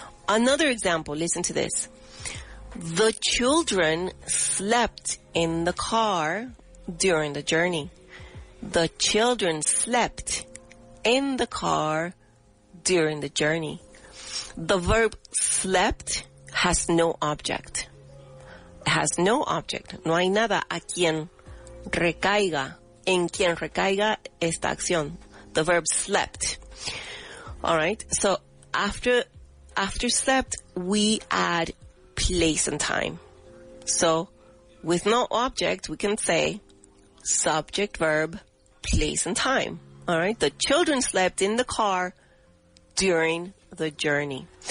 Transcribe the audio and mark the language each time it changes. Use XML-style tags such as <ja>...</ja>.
<en>Another example, listen to this. The children slept in the car during the journey. The children slept in the car during the journey. The verb slept has no object. Has no object.</en> <es>No hay nada a quien recaiga, en quien recaiga esta acción.</es> <en>The verb slept. All right. So after slept, we add place and time. So with no object, we can say subject, verb, place, and time. All right. The children slept in the car during the journey.</en>